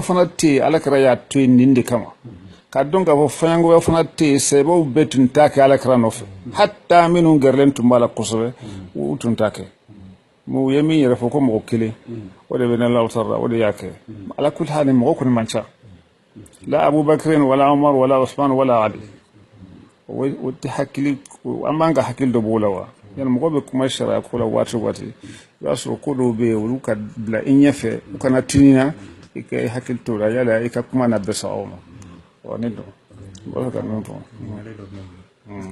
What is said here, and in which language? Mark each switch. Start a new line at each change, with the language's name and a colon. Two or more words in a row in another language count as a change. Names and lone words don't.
Bambara: fana tɛ yen ala kira y'a to yen nin de kama k'a dɔn k'a fɔ fɔɲɔgɔnya fana tɛ yen sɛbɛw bɛɛ tun t'a kɛ ala kira nɔfɛ hatta minnu gɛrɛlen tun b'a la kosɛbɛ u tun t'a kɛ mu ye min yɛrɛ fɔ ko mɔgɔ kelen o de bɛ ne lawtara o de y'a kɛ ala kulli hali mɔgɔ kɔni man ca la abubakar wala umar wala usman wala ali o tɛ hakili an b'an ka hakili dɔ b'o la wa yani mɔgɔ bɛ kuma sariya ko la waati o waati i b'a sɔrɔ ko dɔw bɛ yen olu ka bila i ɲɛfɛ u kana tinina i ka hakili t'o la yala i ka kuma na bɛn sa aw ma wa ne dɔn n b'a fɛ ka min fɔ